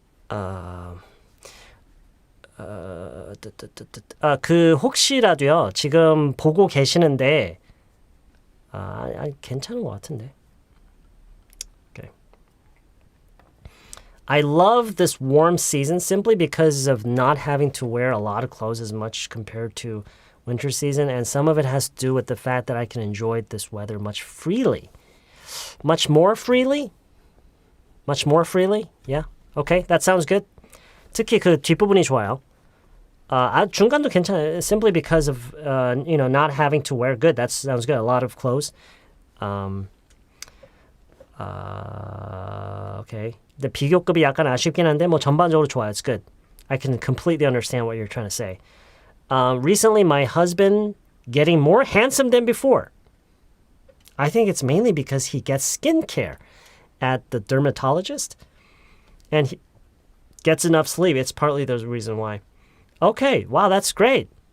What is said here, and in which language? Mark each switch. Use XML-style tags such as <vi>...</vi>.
<ko>혹시라도요, 지금 보고 계시는데, 괜찮은 것 같은데.</ko> <en>Okay. I love this warm season simply because of not having to wear a lot of clothes as much compared to winter season, and some of it has to do with the fact that I can enjoy this weather much freely. Much more freely? Much more freely? Yeah. Okay, that sounds good.</en> <ko>특히 그 뒷부분이 좋아요. 중간도 괜찮아요.</ko> <en>Simply because of not having to wear good. That sounds good. A lot of clothes. Okay.</en> <ko>근데 비교급이 약간 아쉽긴 한데 뭐 전반적으로 좋아요.</ko> <en>It's good. I can completely understand what you're trying to say. Recently, my husband getting more handsome than before. I think it's mainly because he gets skincare at the dermatologist, and he gets enough sleep. It's partly the reason why. Okay, wow, that's great.</en>